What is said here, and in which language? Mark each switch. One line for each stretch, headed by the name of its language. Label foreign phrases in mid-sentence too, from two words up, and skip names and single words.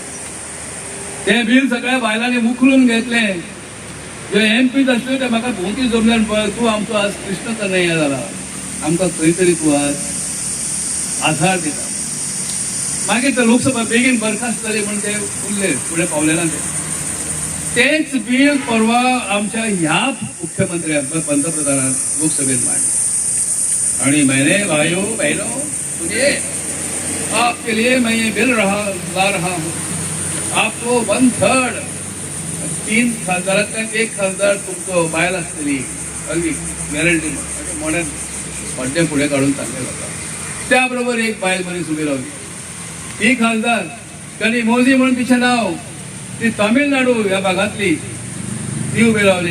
Konkani: ते बील सगळ्या बायलांनी मुखलून घेतलें. जे MP आसल्यो ते म्हाका भोवती जमल्यान पळय, तूं आमचो आज कृष्ण कन्हैया जाला, आमकां खंय तरी तूं आज आधार दिता. मागीर ते लोकसभा बेगीन बरखास्त जाली म्हणून ते उरले, फुडें पावले ना. तेच बील परवा आमच्या ह्या मुख्यमंत्र्यान पंतप्रधानान लोकसभेत मांडले.
Hindi: आणि मैंने भाइयों बहनों सुनिए, आपके लिए मैं ये बिल ला रहा हूँ.
Konkani: आपको 1/3 3 खासदारांतल्यान 1 खासदार तुमचो बायल आसतली, अगदी गॅरंटी मॉडर्न पड्डे फुडें काडून सांगले जाता. त्या बरोबर एक बायल मनीस उभी रावली. ती खासदार कनी मोदी म्हणून तिचें नाव, ती तामिळनाडू ह्या भागातली, ती उभी रावली.